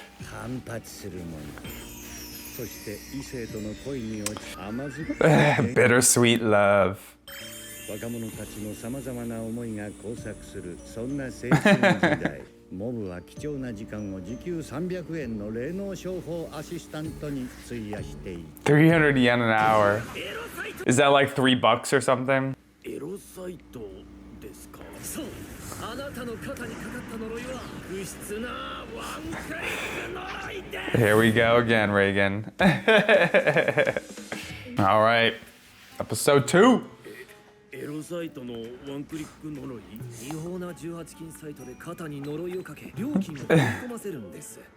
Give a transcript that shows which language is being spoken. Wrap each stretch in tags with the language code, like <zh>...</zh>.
<ja>反発する者、そして異性との恋に落ち甘酸っぱい</ja> <en>Bittersweet love.</en> <ja>若者たちのさまざまな思いが交錯するそんな青春時代モブは貴重な時間を時給300円の霊能商法アシスタントに費やしている。</ja> <en>300 yen an hour. Is that like $3 or something?</en> <ja>エロサイトですか。そう。あなたの肩にかかった呪いは不質なワンクリック呪いです。</ja> <en>Here we go again, Reagan. All right. Episode 2.</en> <ja>エロサイトのワンクリック呪い、違法な18金サイトで肩に呪いをかけ料金を振り込ませるんです。</ja>